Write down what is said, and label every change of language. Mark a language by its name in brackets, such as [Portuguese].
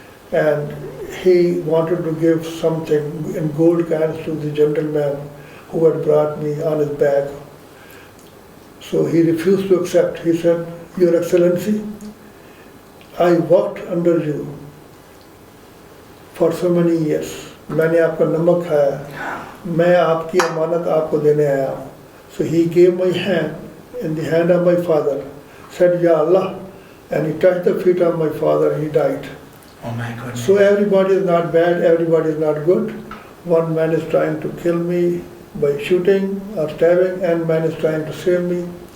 [English] And he wanted to give something in gold coins to the gentleman who had brought me on his back. So he refused to accept. He said, Your Excellency, I worked under you for so many years. [Hindi] मैंने आपका नमक खाया, मैं आपकी अमानत आपको देने आया. [English] So he gave my hand in the hand of my father, said, Ya Allah, and he touched the feet of my father, he died. Oh my goodness. So everybody is not bad, everybody is not good. One man is trying to kill me by shooting or stabbing, and man is trying to save me.